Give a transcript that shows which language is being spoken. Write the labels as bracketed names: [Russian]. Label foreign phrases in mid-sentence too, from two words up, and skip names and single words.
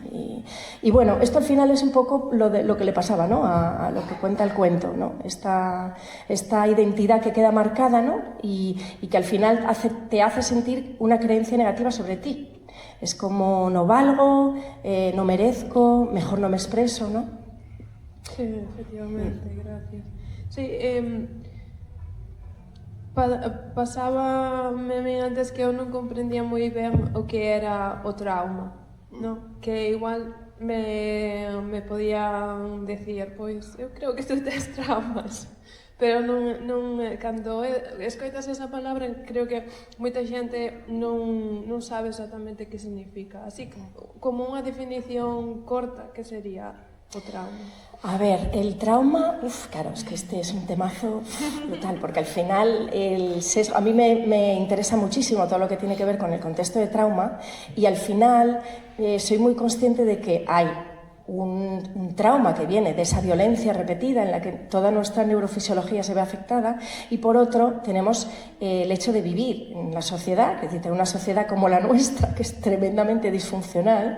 [Spanish] Y bueno, esto al final es un poco lo que le pasaba, ¿no?, a lo que cuenta el cuento, ¿no? Esta identidad que queda marcada, ¿no?, y que al final te hace sentir una creencia negativa sobre ti. Es como no valgo, no merezco, mejor no me expreso, ¿no? Sí, efectivamente, gracias. [Galician] Sí, pasábame a mí antes que eu non comprendía moi ben o que era o trauma, no? Que igual me podían decir, pois, eu creo que tú tes traumas. Pero cando escoitas esa palabra, creo que moita xente non sabe exactamente que significa. Así como unha definición corta, que sería o trauma? [Spanish] A ver, el trauma, claro, es que este es un temazo brutal, porque al final a mí me interesa muchísimo todo lo que tiene que ver con el contexto de trauma, y al final soy muy consciente de que hay un trauma que viene de esa violencia repetida en la que toda nuestra neurofisiología se ve afectada, y por otro tenemos el hecho de vivir en la sociedad, es decir, una sociedad como la nuestra, que es tremendamente disfuncional.